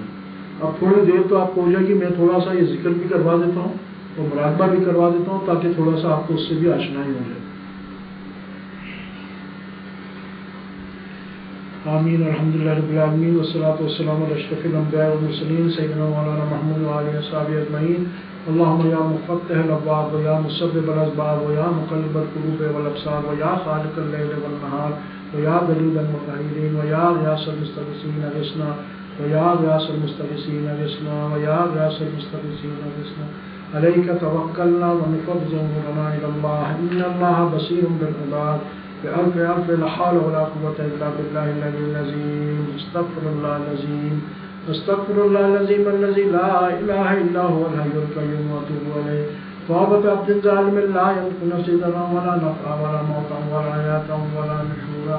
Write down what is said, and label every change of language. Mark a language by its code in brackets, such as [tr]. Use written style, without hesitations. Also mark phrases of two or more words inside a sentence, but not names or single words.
[ur] اب تھوڑی دیر تو آپ کو ہو جائے گی، میں تھوڑا سا یہ ذکر بھی کروا دیتا ہوں اور مراقبہ بھی کروا دیتا ہوں، تاکہ تھوڑا سا آپ کو اس سے بھی آشنائی ہو جائے. آمین. [ar] الحمدللہ رب العالمین، والصلاۃ والسلام علی اشرف الانبیاء والمرسلین سیدنا مولانا محمد وآلہ وصحبہ اجمعین. اللہم یا مفتح الابواب و یا مسبب الاسباب و یا مقلب القلوب والابصار و یا خالق اللیل والنہار و یا دلیل المطہرین و یا غیاث المستغیثین اغثنا و یا غیاث المستغیثین اغثنا و یا غیاث المستغیثین اغثنا. علیک توکلنا و نفوض امورنا الی اللہ، ان اللہ بصیر بالعباد. بألف ألف لا حول ولا قوة إلا بالله العلي العظيم. استغفر الله العظيم، استغفر الله العظيم الذي لا إله إلا هو الحي القيوم وأتوب إليه. توبة عبد ظالم لا يملك نفسه ضرا ولا نفعا ولا موتا ولا حياة ولا نشورا.